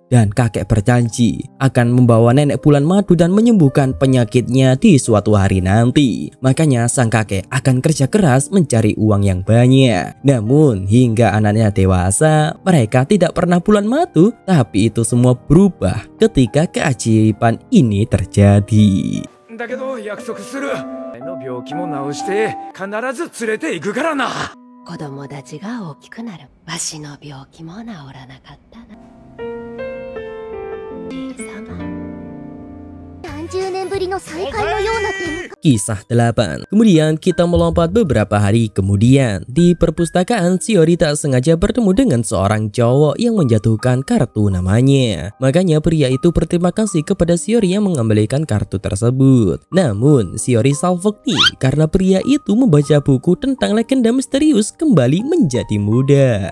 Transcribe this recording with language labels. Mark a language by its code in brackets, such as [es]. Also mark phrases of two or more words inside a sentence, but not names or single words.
[id] Dan kakek berjanji akan membawa nenek bulan madu dan menyembuhkan penyakitnya di suatu hari nanti. Makanya sang kakek akan kerja keras mencari uang yang banyak. Namun hingga anaknya dewasa, mereka tidak pernah bulan madu. Tapi itu semua berubah ketika keajaiban ini terjadi. [ja] だけど約束する。の病気も治して必ず連れて行くからな。子供たちが大きくなる。わしの病気も治らなかったな。じいさま。 30年ぶりの再会のような展開。 [id] Kisah 8. Kemudian kita melompat beberapa hari kemudian. Di perpustakaan, Shiori tak sengaja bertemu dengan seorang cowok yang menjatuhkan kartu namanya. Makanya pria itu berterima kasih kepada Shiori yang mengembalikan kartu tersebut. Namun Shiori salfok nih karena pria itu membaca buku tentang legenda misterius kembali menjadi muda.